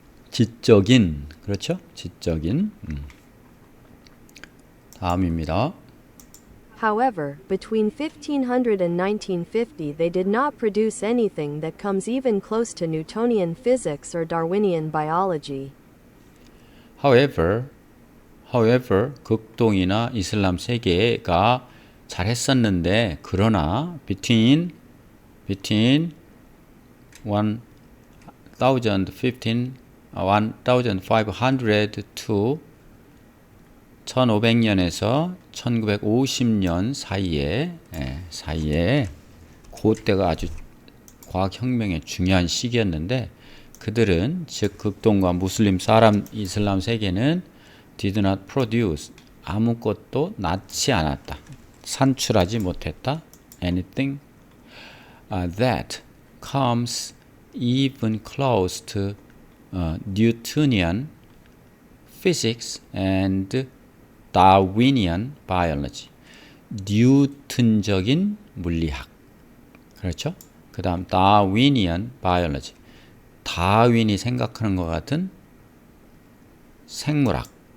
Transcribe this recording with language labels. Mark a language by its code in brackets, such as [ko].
[ko] 지적인, 그렇죠? 지적인. 다음입니다. [en] However, between 1500 and 1950 they did not produce anything that comes even close to Newtonian physics or Darwinian biology. [ko] However, 극동이나 이슬람 세계가 잘했었는데 그러나 [en] between 1500 to [ko] 1500년에서 1950년 사이에 그때가 아주 과학혁명의 중요한 시기였는데 그들은 즉 극동과 무슬림 이슬람 세계는 [en] did not produce [ko] 아무것도 낳지 않았다. 산출하지 못했다. [en] anything that comes even close to Newtonian physics and Darwinian biology. [ko] 뉴턴적인 물리학. 그렇죠? 그 다음 Darwinian biology. 다윈이 생각하는 것 같은 생물학.